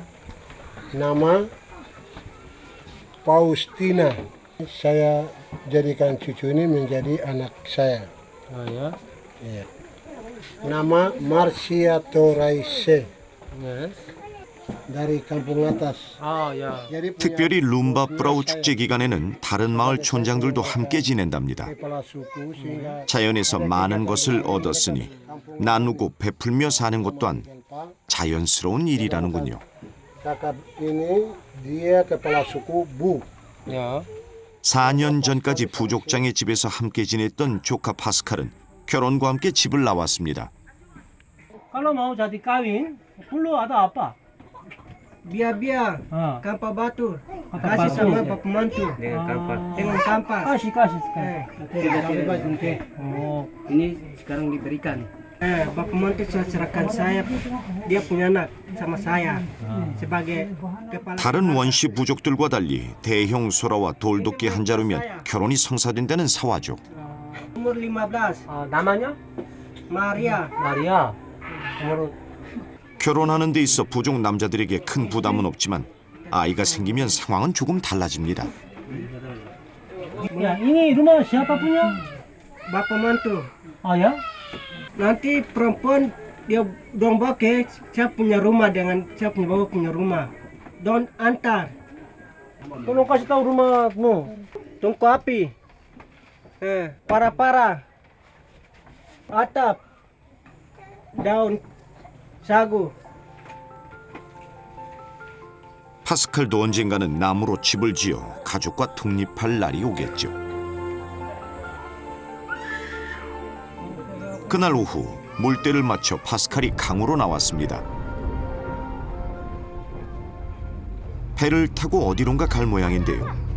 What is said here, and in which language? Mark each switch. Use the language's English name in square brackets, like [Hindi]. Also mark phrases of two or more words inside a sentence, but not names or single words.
[Indonesian] Nama Faustina. Saya jadikan cucu ini menjadi anak saya. Oh ya. Iya. Nama Marcia Toraise Yes. dari kampung atas. [Korean] 아 야. [Indonesian] Jadi punya [Korean] 특별히 룸바브라우 축제 기간에는 다른 마을 촌장들도 함께 지낸답니다. [Indonesian] kepala suku sehingga [Korean] 자연에서 많은 것을 얻었으니 나누고 베풀며 사는 것 또한 자연스러운 일이라는군요. [Indonesian] kakak ini dia kepala suku Bu. [Korean] 야. 4년 전까지 부족장의 집에서 함께 지냈던 조카 파스칼은 결혼과 함께 집을 나왔습니다. [Indonesian] Kalau mau jadi kawin, perlu ada apa? Biar-biar Ah. kampak batu Kampak kasih batu. sama bapak mantu Dengan kampas. dengan kampas. kasih sekarang. Oh. Ini sekarang diberikan. Bapak mantu serahkan saya, dia punya anak sama saya sebagai kepala. [Korean] 다른 원시 부족들과 달리 대형 소라와 돌도끼 한 자루면 결혼이 성사된다는 사화족. [Indonesian] Umur 15, 아 namanya? Maria. 마리아. umur [Korean] 결혼하는 데 있어 부족 남자들에게 큰 부담은 없지만 아이가 생기면 상황은 조금 달라집니다. [Indonesian] Ya, ini rumah siapa punya? Bapak mantu. Ah ya? Nanti perempuan dia dong bake, saya punya rumah dengan saya punya bapak punya rumah. Don antar, Tolong kasih tahu rumahmu. tungku api, para-para, atap, daun sagu. [Korean] 파스칼도 언젠가는 나무로 집을 지어 가족과 독립할 날이 오겠죠. 그날 오후 물때를 맞춰 파스칼이 강으로 나왔습니다. 배를 타고 어디론가 갈 모양인데요.